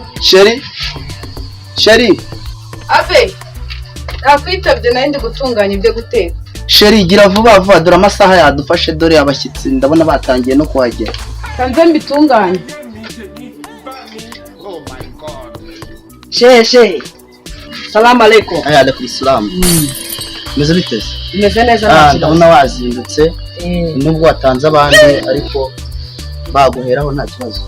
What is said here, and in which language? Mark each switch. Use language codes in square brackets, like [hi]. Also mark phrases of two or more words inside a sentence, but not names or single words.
[rw] Sheri Abe nakwitabye nayo ndi gutunganya ibyo guteka. Sheri gira vuba vuba dore amasaha yadufashe dore abashyitsi ndabona batangiye no kuhagera. Kanze mbitunganye. [ar] She سلام عليكم. عليكم السلام. [rw] Meze biteze? Meze neza ndabona wazindutse. Nubwo watanze abandi ariko baguheraho nta kibazo.